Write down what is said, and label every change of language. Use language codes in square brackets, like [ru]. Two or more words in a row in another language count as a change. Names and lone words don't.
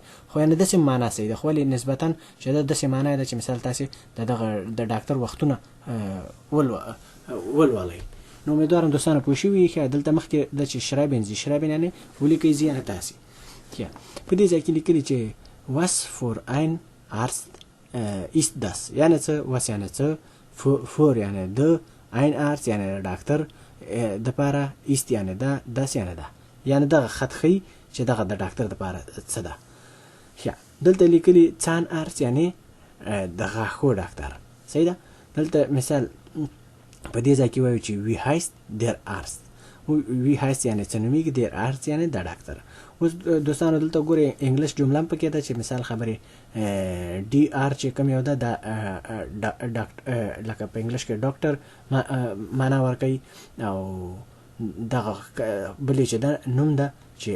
[ps] خو یعنې داسې معنا صحیح ده، خو ولې نسبتا چې دا داسې معنا ده چې مثال تاسې د ډاکټر وختونه ولولئ. نو امیدوارم دوستانو پوه شوي. ښه دلته مخکې د چې schreiben یعنې ولیکئ، Sie یعنې تاسې. ښه په دې ځای کې لیکلي چې [de] was for ein Arzt ist das. [ps] یعنې څه؟ was یعنې څه، for یعنې د، [de] ein Arzt [ps] یعنې ډاکټر دپاره، ist یعنې دا، das یعنې دا، یعنې دغه خط ښیي چې دغه د ډاکټر دپاره څه ده. ښه دلته لیکلي Zahnarzt یعنې د غاښو ډاکټر. صحیح ده. دلته مثال په دې ځای کې وایو چې [de] wie heißt der Arzt. wie heißt [ps] یعنې څه نومیږي، [de] der Arzt [ps] یعنې د ډاکټر. اوس دوستانو دلته ګورئ انګلیش جمله هم پکې ده چې مثال خبرې ډي آر چې کوم یو ده دا لکه په انګلیش کې ډاکټر معنا ورکوي، او دغه بلې چې ده نوم ده چې